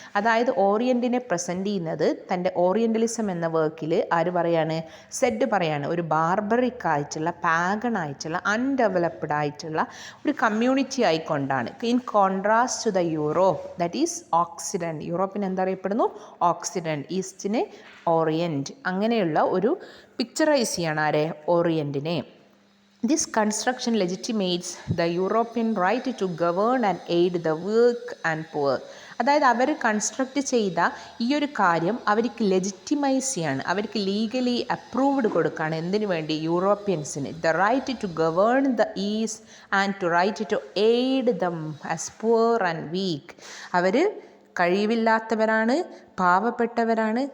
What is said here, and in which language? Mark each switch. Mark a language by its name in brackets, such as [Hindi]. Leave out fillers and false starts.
[Malayalam] അതായത് ഓറിയൻറ്റിനെ പ്രസൻറ്റ് ചെയ്യുന്നത് തൻ്റെ ഓറിയൻ്റലിസം എന്ന വർക്കിൽ ആര് പറയാണ്, സെഡ് പറയാണ്, ഒരു ബാർബറിക് ആയിട്ടുള്ള, പാഗൺ ആയിട്ടുള്ള, അൺഡെവലപ്ഡ് ആയിട്ടുള്ള ഒരു community ആയിക്കൊണ്ടാണ്. [English] In contrast to the Europe that is occident. [Malayalam] യൂറോപ്പിന് എന്തറിയപ്പെടുന്നു, oxidant, ഈസ്റ്റിന് orient. അങ്ങനെയുള്ള ഒരു പിക്ചറൈസ് ചെയ്യാണ് ആരെ, ഓറിയൻറ്റിനെ. [English] This construction legitimates the European right to govern and aid the weak and poor. [Malayalam] അതായത് അവർ കൺസ്ട്രക്റ്റ് ചെയ്ത ഈ ഒരു കാര്യം അവർക്ക് ലെജിറ്റിമൈസ് ചെയ്യാണ്, അവർക്ക് ലീഗലി അപ്രൂവ്ഡ് കൊടുക്കുകയാണ്. എന്തിനു വേണ്ടി, യൂറോപ്യൻസിന്. [English] The right to govern the east and to right to aid them as poor and weak. [Malayalam] Our കഴിവില്ലാത്തവരാണ്, പാവപ്പെട്ടവരാണ്.